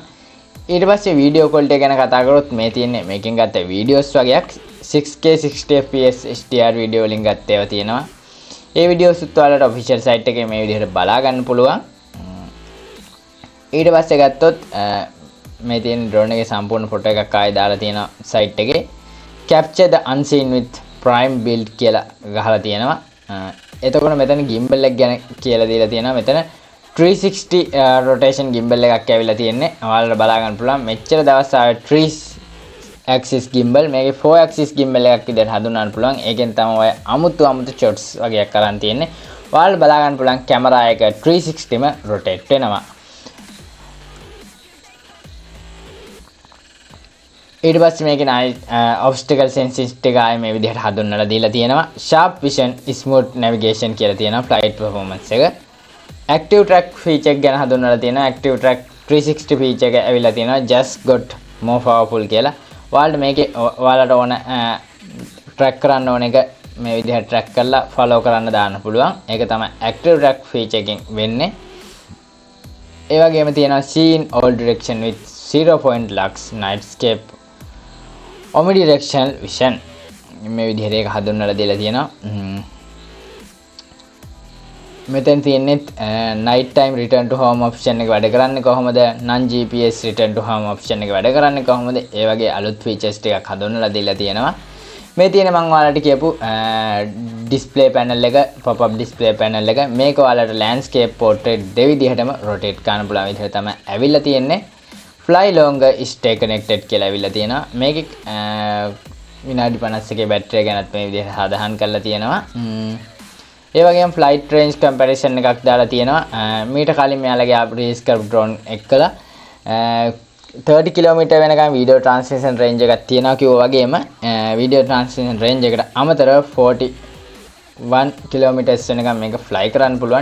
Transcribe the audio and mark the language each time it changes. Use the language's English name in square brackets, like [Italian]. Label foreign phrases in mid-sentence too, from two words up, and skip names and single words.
[Sinhala] ඊට පස්සේ වීඩියෝ ක්වොලිටි ගැන කතා කරොත් මේ තියෙන්නේ මේකෙන් ගත්ත වීඩියෝස් වගේක් 6K 60 [English] fps HDR [Sinhala] වීඩියෝ වලින් ගත්ත ඒවා තියෙනවා. ඒ වීඩියෝස් උත් ඔයාලට ඔෆිෂියල් සයිට් එකේ මේ විදිහට බලා ගන්න පුළුවන්. ඊට පස්සේ ගත්තොත් මේ තියෙන ඩ්‍රෝන් එකේ සම්පූර්ණ ෆොටෝ එකක් ආයෙ දාලා තියෙනවා සයිට් එකේ. [English] capture the unseen with prime build [Sinhala] කියලා ගහලා තියෙනවා. එතකොට මෙතන gimbal එක ගැන කියලා දීලා තියෙනවා. මෙතන 360 [English] rotation gimbal [Sinhala] එකක් ඇවිල්ලා තියෙන්නේ. ඔයාලට බලා ගන්න පුළුවන්. මෙච්චර දවස් ආවේ 3 [English] axis gimbal. [Sinhala] මේකේ 4 [English] axis gimbal [Sinhala] එකක් විදිහට හඳුන්වන්න පුළුවන්. ඒකෙන් තමයි ඔය අමුතු shots වගේක් කරන් තියෙන්නේ. ඔයාලට බලා ගන්න පුළුවන් කැමරා එක 360ම rotate වෙනවා. ඊට පස්සේ මේකේ ආයි [English] obstacle sensing [Sinhala] එක ආයි මේ විදිහට හඳුන්වලා දීලා තියෙනවා. [English] sharp vision smooth navigation [Sinhala] කියලා තියෙනවා [English] flight performance එක. active track feature [Sinhala] එක ගැන හඳුන්වලා තියෙනවා. [English] active track 360 feature [Sinhala] එක ඇවිල්ලා තියෙනවා. [English] just got more powerful [Sinhala] කියලා. ඔයාලට මේකේ ඔයාලට ඕන track කරන්න ඕන එක මේ විදිහට track කරලා follow කරන්න දාන්න පුළුවන්. ඒක තමයි [English] active track feature [Sinhala] එකෙන් වෙන්නේ. ඒ වගේම තියෙනවා [English] see in all direction with 0 point lux nightscape omnidirectional vision [Sinhala] මේ විදිහට ඒක හඳුන්වලා දීලා තියෙනවා. මෙතෙන් තියෙන්නේ [English] night time return to home option [Sinhala] එක වැඩ කරන්නේ කොහොමද, [English] non GPS return to home option [Sinhala] එක වැඩ කරන්නේ කොහොමද, ඒ වගේ අලුත් features ටිකක් හඳුන්වලා දීලා තියෙනවා. මේ තියෙන මම ඔයාලට කියපු [English] display panel [Sinhala] එක, [English] pop up display panel [Sinhala] එක, මේක ඔයාලට [English] landscape portrait [Sinhala] දෙවිදිහටම rotate කරන්න පුළුවන් විදිහට තමයි ඇවිල්ලා තියෙන්නේ. [English] fly longer stay connected [Sinhala] කියලා ඇවිල්ලා තියෙනවා. මේකේ විනාඩි 51ක බැටරිය ගැනත් මේ විදිහට සාධහන් කරලා තියෙනවා. ඒ වගේම [English] flight range comparison [Sinhala] එකක් දාලා තියෙනවා. මීට කලින් මෙයාලගේ රිලීස් කරපු drone එකලා 30 km වෙනකම් [English] video transmission range [Sinhala] එකක් තියෙනවා කිව්වා වගේම [English] video transmission range [Sinhala] එකට අමතරව 41 km වෙනකම් මේක fly කරන්න පුළුවන්.